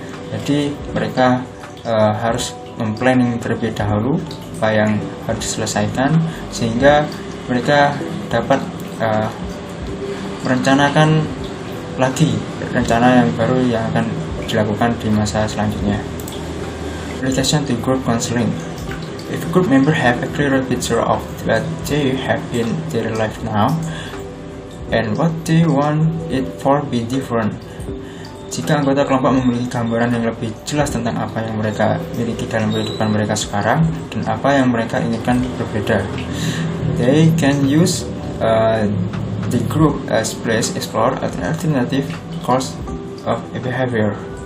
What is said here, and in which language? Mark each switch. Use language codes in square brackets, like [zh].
[id] Jadi mereka harus memplanning terlebih dahulu apa yang harus diselesaikan sehingga mereka dapat merencanakan lagi rencana yang baru yang akan dilakukan di masa selanjutnya. [en] Relation to group counseling. If a group member have a clearer picture of what they have in their life now and what they want it for be different. [id] Jika anggota kelompok memiliki gambaran yang lebih jelas tentang apa yang mereka miliki dalam kehidupan mereka sekarang dan apa yang mereka inginkan berbeda, [en] they can use the group as place explore alternative course of behavior.